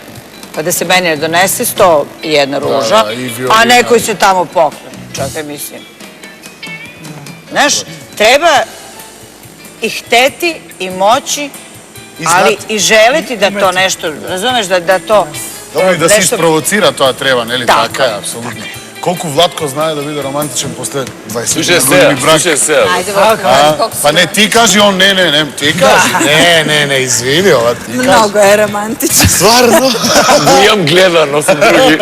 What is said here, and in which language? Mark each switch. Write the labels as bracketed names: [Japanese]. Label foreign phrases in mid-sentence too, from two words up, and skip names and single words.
[Serbian] Pa da se meni ne donese 101 ruža, a nekoj se tamo pokloni. Čakaj, mislim. Znaš, treba i hteti i moći, ali i želiti da to nešto, razumeš, da to... Dobro, [Macedonian] и да се испровоцира тоа треба, нели? Така е, апсолутно. Колку Владко знае да биде романтичен после 20 години брак? Слушај се. Ајде, Па не, ти кажи, он не, ти кажи. Не, извини, ова ти кажи. Много е романтичен. Стварно? Го имам гледан, но сум други.